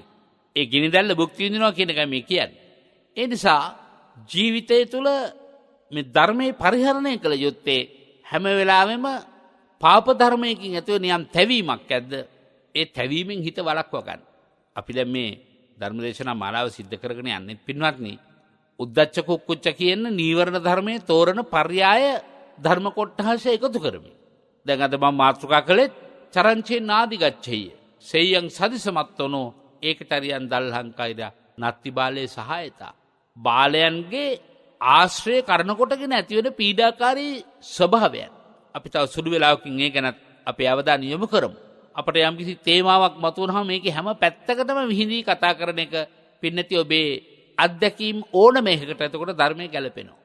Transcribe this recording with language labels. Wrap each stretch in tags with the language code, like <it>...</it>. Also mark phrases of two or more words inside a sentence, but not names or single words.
<si>ඒ ගිනි දැල්ල භුක්ති විඳිනවා කියන එකයි මේ කියන්නේ. ඒ නිසා ජීවිතය තුළ මේ ධර්මයේ පරිහරණය කළ යුත්තේ හැම වෙලාවෙම පාප ධර්මයකින් ඇතිවන යම් තැවීමක් ඇද්ද ඒ තැවීමෙන් හිත වළක්වා ගන්න. අපි දැන් මේ ධර්මදේශනා මාලාව සිද්ධ කරගෙන යන්නේ පින්වත්නි</si> <pi>උද්දච්ච කුක්කුච්ච</pi> <si>කියන නීවරණ ධර්මයේ තෝරන පර්යාය ධර්ම කොටහස එකතු කරමි. දැන් අද මම මාතෘකා කළේ</si> <pi>චරංචේ නාදි ගච්ඡෙය. සෙය්‍යං සදිසමත්තනෝ ඒකතරියන් දල්හංකයිද නත්ති බාලේ සහායතා.</pi> <si>බාලයන්ගේ ආශ්‍රය කරන කොටගෙන ඇතිවෙන පීඩාකාරී ස්වභාවයන්. අපි තව සුළු වෙලාවකින් ඒ ගැන අපේ අවධානය යොමු කරමු. අපට යම්කිසි තේමාවක් මතුවනහම මේකේ හැම පැත්තකටම විහිදී කතා කරන එක පින්නති ඔබේ අත්දැකීම් ඕනම එකකට එතකොට ධර්මයේ ගැලපෙනවා.</si>